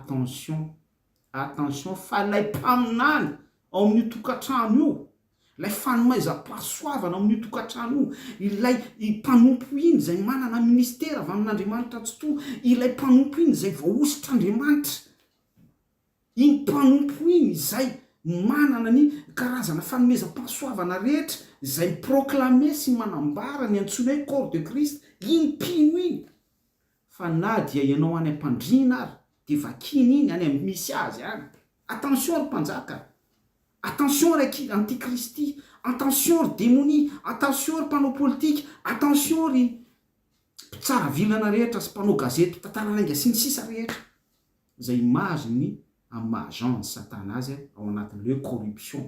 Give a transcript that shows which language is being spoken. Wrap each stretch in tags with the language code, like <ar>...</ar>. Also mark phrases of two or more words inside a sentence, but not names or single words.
<mg>attention fa lay mpaminany ao amin'io tokantrano io, lay fanomaiza-pahasoavana ao amin'io tokantrano io, ilay mpanompo iny zay manana ministera avy amin'Andriamanitra tsoto, ilay mpanompo iny zay voahositr'Andriamanitra, iny mpanompo iny zay manana ny karazana fanomeza-pahasoavana rehetra, zay proclame sy manambara ny antsoina hoe</mg> <fr>corps de Christ,</fr> <mg>iny mpino iny. Fa na dia ianao any am-pandriana ary de vakiny iny any amin'ny misy azy any. Attention ry mpanjaka, attention ry antikristy, attention ry démonie, attention ry mpanao politika, attention ry mpitsara vilana rehetra sy mpanao gazety, mpitantara sy ny sisa rehetra, zay imaginy amin'ny maha-agent satana azy ao anatin'le corruption.</mg>